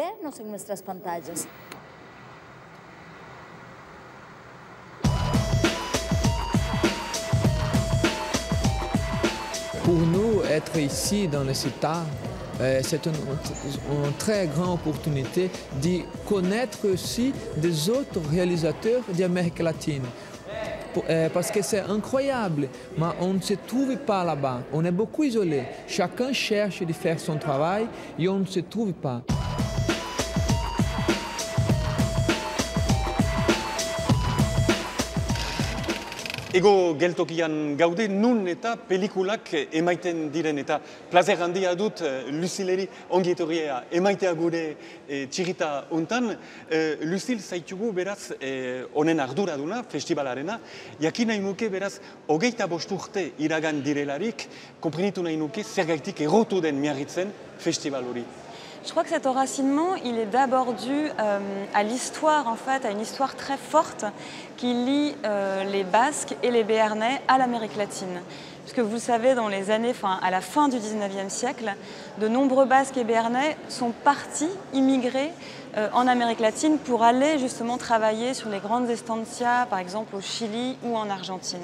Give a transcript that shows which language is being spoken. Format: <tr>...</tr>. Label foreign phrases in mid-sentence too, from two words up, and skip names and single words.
<fr>Pour nous, être ici dans les États, c'est une très grande opportunité de connaître aussi des autres réalisateurs d'Amérique latine. Parce que c'est incroyable, mais on ne se trouve pas là-bas. On est beaucoup isolé. Chacun cherche de faire son travail et on ne se trouve pas.</fr> <eu>Ego geltokian gaude, nun eta pelikulak emaiten diren eta plazer handia dut Lucileri ongi etorria emaitea gure txirita hontan. Lucil zaitugu beraz honen arduraduna, festivalarena, jakin nahi nuke beraz 25 urte iragan direlarik, konprenitu nahi nuke zergaitik errotu den Miarritzen festival hori.</eu> <fr>Je crois que cet enracinement, il est d'abord dû à l'histoire, en fait, à une histoire très forte qui lie les Basques et les Béarnais à l'Amérique latine. Puisque vous le savez, dans les années, à la fin du 19e siècle, de nombreux Basques et Béarnais sont partis, immigrés en Amérique latine pour aller justement travailler sur les grandes estancias, par exemple au Chili ou en Argentine.</fr>